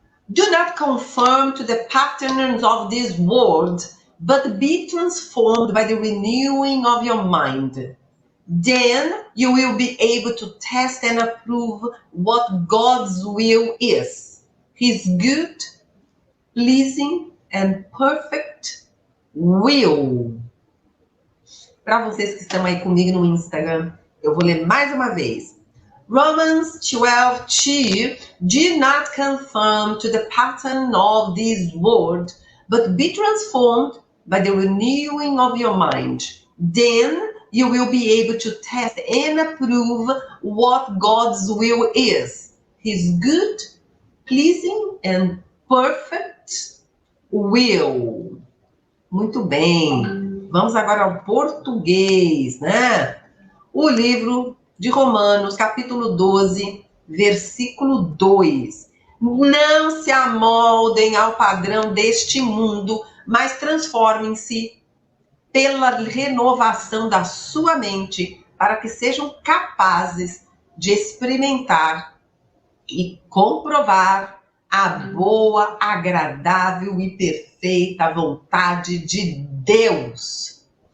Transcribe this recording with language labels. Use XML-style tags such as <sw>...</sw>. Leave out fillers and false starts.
<en>Do not conform to the patterns of this world, but be transformed by the renewing of your mind. Then you will be able to test and approve what God's will is, His good, pleasing and perfect will.</en> <pt>Para vocês que estão aí comigo no Instagram, eu vou ler mais uma vez.</pt> <en>Romans 12:2, do not conform to the pattern of this world, But be transformed by the renewing of your mind. Then you will be able to test and approve what God's will is. His good, pleasing and perfect will.</en> <pt>Muito bem. Vamos agora ao português, né? O livro de Romanos, capítulo 12, versículo 2. Não se amoldem ao padrão deste mundo, mas transformem-se pela renovação da sua mente, para que sejam capazes de experimentar e comprovar a boa, agradável e perfeita vontade de Deus.</pt>